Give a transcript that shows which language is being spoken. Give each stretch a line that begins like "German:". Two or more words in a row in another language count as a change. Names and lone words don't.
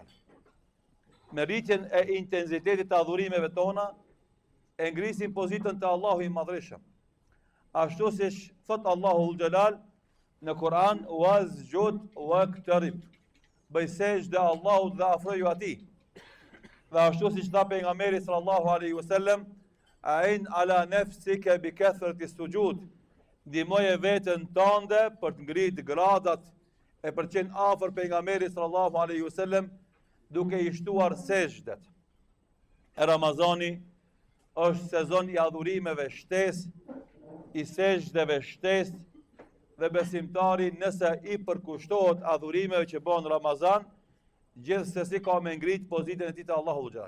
Albanian: Me rritjen e intensitetit të adhurimeve tona, e ngrisim pozitën të Allahu i Madhreshëm. Ashtu siç thot Allahu Dhu Xhelal në Kur'an:
Arabic: "واسجد واقترب."
Albanian: Bëj sejdë Allahut dhe afroju atij. Dhe ashtu siç tha pejgamberi
Arabic: صلى الله عليه وسلم: "أعن على نفسك بكثرة السجود."
Albanian: Ndihmoje veten tënde për të ngritë gradat e për të qenë afër pejgamberit
Arabic: صلى الله عليه وسلم
Albanian: duke i shtuar sejdët. E Ramazani është sezon i adhurimeve shtesë, i sejdëve shtesë, dhe besimtari nëse i përkushtohet adhurimeve që bën në Ramazan, gjithsesi ka me ngrit pozitën e tij te Allahu xhalal.